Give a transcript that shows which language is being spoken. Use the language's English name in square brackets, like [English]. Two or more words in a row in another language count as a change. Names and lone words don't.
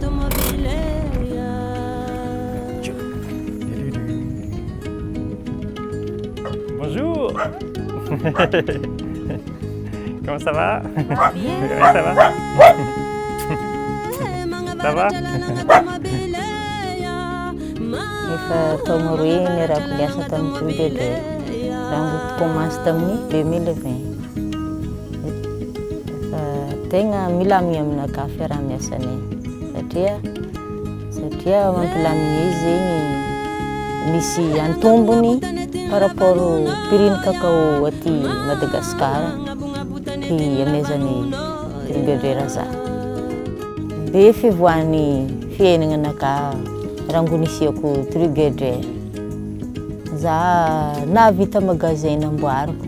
[French] Bonjour. Comment ça va? Ça va? Ça va? [Malagasy] Efa taona roe niarahako niasa tamin'ny Together. Raha mbo commence tamin'ny 2020. Tegna milamina aminakahy fiaraha-miasanay satria mampilamina izy zegny misy antombony [French] par rapport au prix- [Malagasy] ny cacao aty Madagasikara ty amezany Together za. Be fivoahan'ny fiainagnanakahy raha mbo nisiako Together. Za nahavita magasin namboariko.